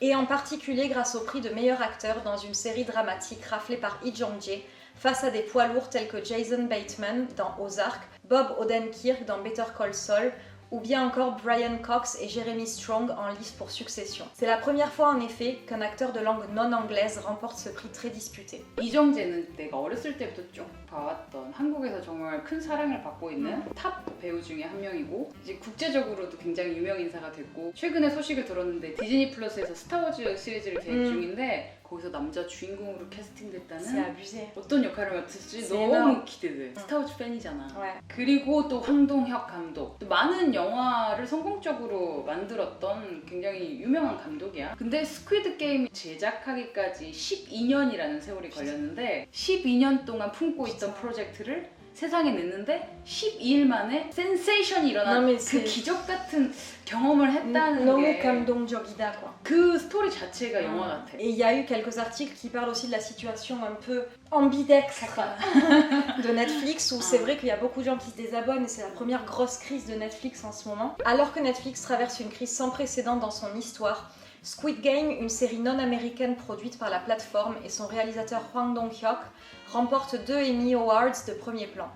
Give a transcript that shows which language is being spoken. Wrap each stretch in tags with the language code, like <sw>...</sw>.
<fr>Et en particulier grâce au prix de meilleur acteur dans une série dramatique raflée par Lee Jong-jae, face à des poids lourds tels que Jason Bateman dans Ozark, Bob Odenkirk dans Better Call Saul, ou bien encore Brian Cox et Jeremy Strong en lice pour Succession. C'est la première fois en effet qu'un acteur de langue non anglaise remporte ce prix très disputé.</fr> <ko>이정재는 내가 어렸을 때부터 쭉 봐왔던 한국에서 정말 큰 사랑을 받고 있는 탑 배우 중에 한 명이고 이제 국제적으로도 굉장히 유명 인사가 됐고 최근에 소식을 들었는데 디즈니 플러스에서 스타워즈 시리즈를 계획 중인데 거기서 남자 주인공으로 캐스팅됐다는 어떤 역할을 맡을지 너무 기대돼. 스타워즈 팬이잖아. 그리고 또 황동혁 감독. 또 많은 영화를 성공적으로 만들었던 굉장히 유명한 감독이야. 근데 스퀴드 게임 제작하기까지 12년이라는 세월이 걸렸는데 12년 동안 품고 있던 프로젝트를 세상에 냈는데 12일 만에 센세이션이 일어난 그 기적 같은 경험을 했다는 너무 게 감동적이다 quoi. 그 스토리 자체가 영화 같아.</ko> <fr>Et il y a eu quelques articles qui parlent aussi de la situation un peu ambidextre de Netflix où c'est vrai qu'il y a beaucoup de gens qui se désabonnent et c'est la première grosse crise de Netflix en ce moment. Alors que Netflix traverse une crise sans précédent dans son histoire, Squid Game, une série non américaine produite par la plateforme et son réalisateur Hwang Dong-hyuk, remporte 2 Emmy Awards de premier plan.</fr>